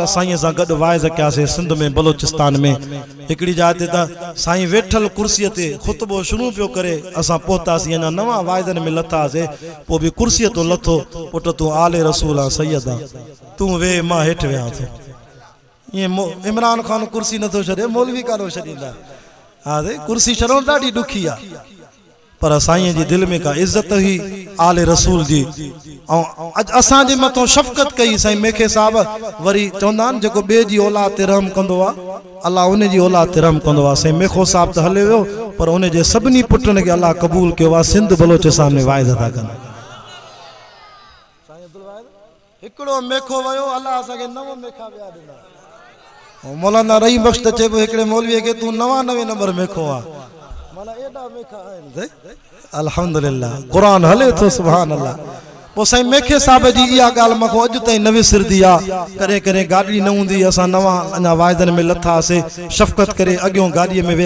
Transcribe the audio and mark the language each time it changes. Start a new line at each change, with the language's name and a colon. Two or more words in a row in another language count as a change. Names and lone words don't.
Sindhi: साईं सां गॾु वाइज़ कयासीं सिंध में बलोचिस्तान में हिकिड़ी जाइ ते त साईं वेठल कुर्सीअ ते ख़ुतबो शुरू पियो करे असां पहुतासीं अञा नवां वाइज़नि में लथासीं पोइ बि कुर्सीअ तो लथो पुट तूं आले रसूल आ सैयद आ तूं वे मां हेठि वियां थो ईअं इमरान खान कुर्सी नथो छॾे मौलवी कानो छॾींदा हा कुर्सी छॾणु ॾाढी ॾुखी आहे पर साईं जी दिल में का इज्जत ही आले रसूल जी अज असां जे मथों शफ़क़त कई साईं मेखे साहब वरी चवंदा आहिनि जेको ॿिए जी औलाद ते रहम कंदो आहे अल्लाह उन जी औलाद ते रहम कंदो आहे साईं मेखो साहब त हले वियो पर उन जे सभिनी पुटनि खे अल्लाह क़बूल कयो आहे सिंध बलोचिस्तान में वाइज़ था कनि हिकिड़ो मेखो वियो अल्लाह असांखे 9 मेखा ॿिया ॾिना मौलाना रही बख्श त चइबो हिकिड़े मौलवीअ खे तूं 99 नंबर मेखो आहे माना एडा मेखा आहिनि अल्हम्दुलिल्लाह कुरान हले तो
Arabic: سبحان الله
Sindhi: पो साईं मेखे साहब जी इहा ॻाल्हि मूंखे अॼु ताईं न विसरदी आहे कॾहिं कॾहिं गाॾी न हूंदी असां नवां अञा वाइदनि में लथासीं शफ़क़त करे अॻियों गाॾीअ में